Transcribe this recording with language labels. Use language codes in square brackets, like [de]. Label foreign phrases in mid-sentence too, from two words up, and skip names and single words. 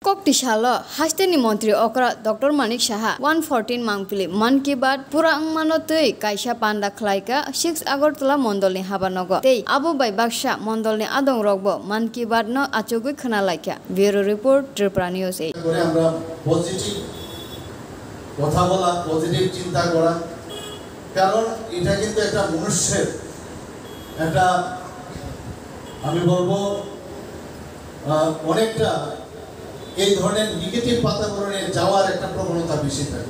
[trp] Koktishala Hasteni Montri Okra Dr. Manik Shaha 114 Mangpili Man Ki Baat Pura Angmanotui Kaisha Panda Klaika 6 Agartala Mondolni Habanogo Tei Abu Bai Baksha Mondolni Adong Rogbo Man Ki Baat no Achogui Khanalaika [en] Bureau Report [trp] Tripura News 8 [bn] করে আমরা পজিটিভ কথা বলা পজিটিভ চিন্তা করা কারণ এটা কিন্তু একটা মানুষের একটা আমি বলবো অনেকটা এই ধরনের নেগেটিভ বাতাবরণে যাওয়ার একটা প্রবণতা বেশি থাকে।